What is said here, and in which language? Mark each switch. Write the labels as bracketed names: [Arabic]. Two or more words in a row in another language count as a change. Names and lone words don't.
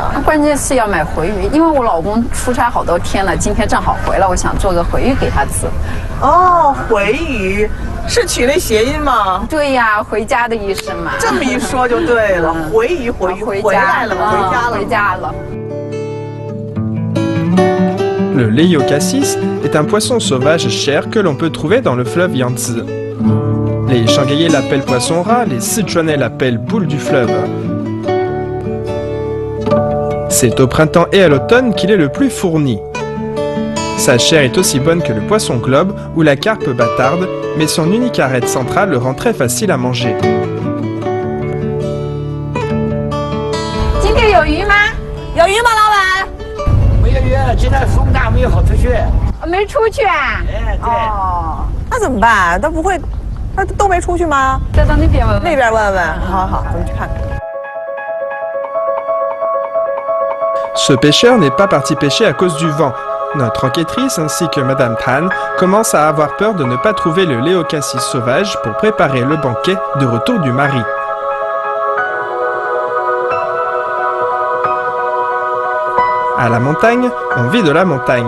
[Chinese] 关键是要买回鱼，因为我老公出差好多天了，今天正好回来，我想做个回鱼给他吃。哦，回鱼是取那谐音吗？对呀，回家的意思嘛。这么一说就对了，回鱼，回来了，回家了，回家了。 [French] Le Leiocassis est un poisson sauvage cher que l'on peut trouver dans le fleuve Yangtze. Les Shanghaïais l'appellent poisson rat, les Sichuanais l'appellent boule du fleuve. C'est au printemps et à l'automne qu'il est le plus fourni. Sa chair est aussi bonne que le poisson globe ou la carpe bâtarde, mais son unique arête centrale le rend très facile à manger. [Chinese] 今天有鱼吗？有鱼吗，老板？没有鱼，今天风大没有好出去。没出去啊？哎，对。哦，那怎么办？他不会，他都没出去吗？再到那边问问。那边问问。好好，咱们去看看。 [French] Ce pêcheur n'est pas parti pêcher à cause du vent. Notre enquêtrice ainsi que Madame Tran commencent à avoir peur de ne pas trouver le Leiocassis sauvage pour préparer le banquet de retour du mari. À la montagne, on vit de la montagne.